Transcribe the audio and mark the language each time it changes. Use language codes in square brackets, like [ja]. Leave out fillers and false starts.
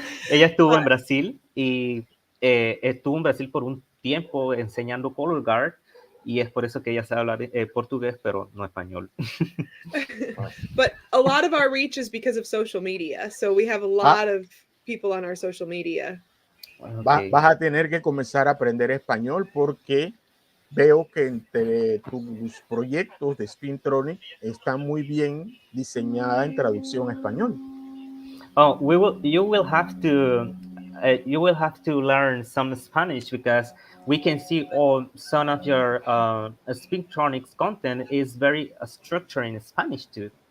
[es] Ella estuvo en Brasil y estuvo en Brasil por un tiempo enseñando color guard y es por eso que ella sabe hablar portugués, pero no español. [en] But a lot of our reach is because of social media. So we have a lot of people on our social media. Okay. [es] Vas a tener que comenzar a aprender español porque veo que entre tus proyectos de Spintronics está muy bien diseñada en traducción a español. [en] Oh, you will have to learn some Spanish because we can see some of your Spintronics content is very structured in Spanish too.